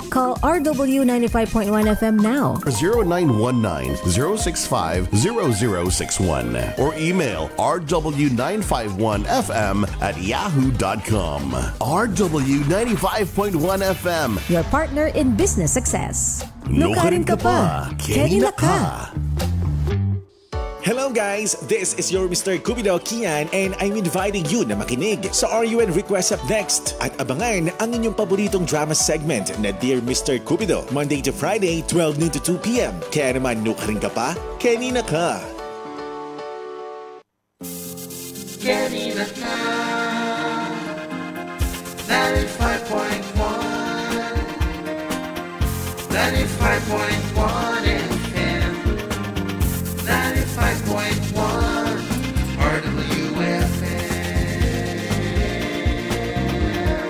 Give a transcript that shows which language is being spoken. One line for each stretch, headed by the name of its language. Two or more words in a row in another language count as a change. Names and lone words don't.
English: Call RW 95.1 FM now. 0919-065-0061 or email rw951fm@yahoo.com. RW 95.1 FM. Your partner in business success.
Pampanga: Nukarin ka pa, Kenny na ka.
English: Hello guys, this is your Mr.
Filipino: Cupido Kian
English: and I'm inviting you
Filipino: na makinig sa RUN Request Up Next at abangan ang inyong paboritong
English: drama segment
Filipino: na Dear Mr.
English: Cupido, Monday to Friday, 12 noon to 2 p.m.
Filipino: Kaya naman
Pampanga: nukarin ka pa, Kenny na ka. Kenny na ka 95.1 95.1 FM 95.1 RWFM.